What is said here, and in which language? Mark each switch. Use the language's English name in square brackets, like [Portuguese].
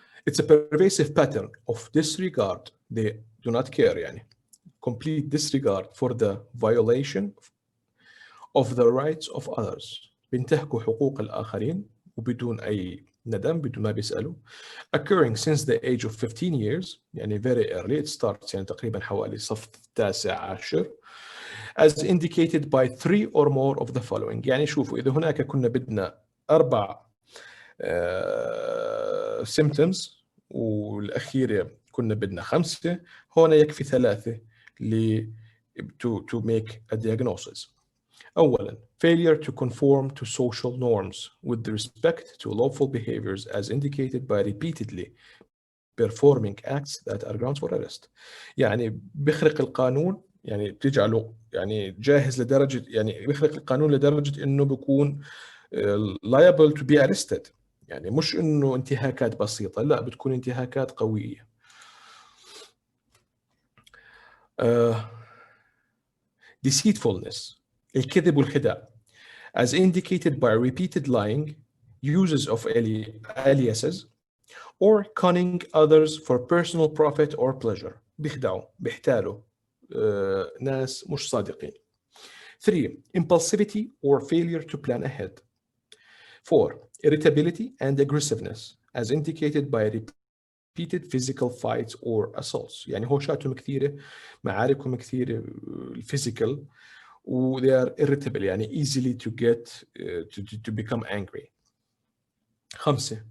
[English] It's a pervasive pattern of disregard, they do not care [Arabic] يعني [English] complete disregard for the violation of the rights of others. [Arabic] بينتهكوا حقوق الآخرين وبدون أي ندم، بدون ما بيسألوا. [English] Occurring since the age of 15 years [Arabic] يعني [English] very early, it starts [Arabic] يعني تقريبا حوالي صف التاسع عشر. [English] As indicated by 3 or more of the following. [Arabic] يعني شوفوا إذا هناك كنا بدنا 4 symptoms والأخيرة كنا بدنا 5، هون يكفي 3 [English] to make a diagnosis. [Arabic] أولاً [English] failure to conform to social norms with respect to lawful behaviors as indicated by repeatedly performing acts that are grounds for arrest. [Arabic] يعني بيخرق القانون، يعني بتجعله يعني جاهز لدرجة يعني بيخرق القانون لدرجة إنه بيكون [English] liable to be arrested. [Arabic] يعني مش إنه انتهاكات بسيطة، لا بتكون انتهاكات قوية. [English] deceitfulness [Arabic] الكذب والخداع [English] as indicated by repeated lying, uses of aliases, or conning others for personal profit or pleasure. [Arabic] بيخدعوا بيحتالوا ناس مش صادقين. [English] 3. Impulsivity or failure to plan ahead. 4. Irritability and aggressiveness as indicated by repeated physical fights or assaults. [Arabic] يعني هوشاتهم كثيرة، معاركهم كثيرة [English] physical [Arabic] و [English] they are irritable [Arabic] يعني [English] easily to get to become angry. 5.